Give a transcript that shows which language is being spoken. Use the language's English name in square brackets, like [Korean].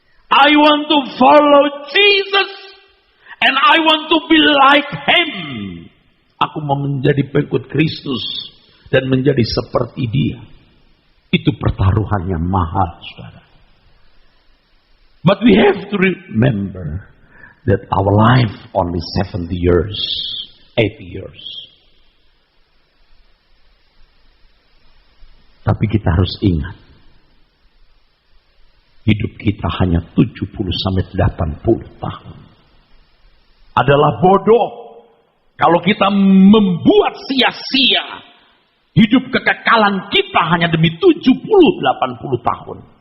[English] I want to follow Jesus, and I want to be like Him. [Indonesian] Aku mau menjadi pengikut Kristus dan menjadi seperti Dia. Itu pertaruhannya mahal, saudara. [English] But we have to remember that our life only 70 years, 80 years. [Indonesian] Tapi kita harus ingat, hidup kita hanya 70 sampai 80 tahun. Adalah bodoh kalau kita membuat sia-sia hidup kekekalan kita hanya demi 70-80 tahun.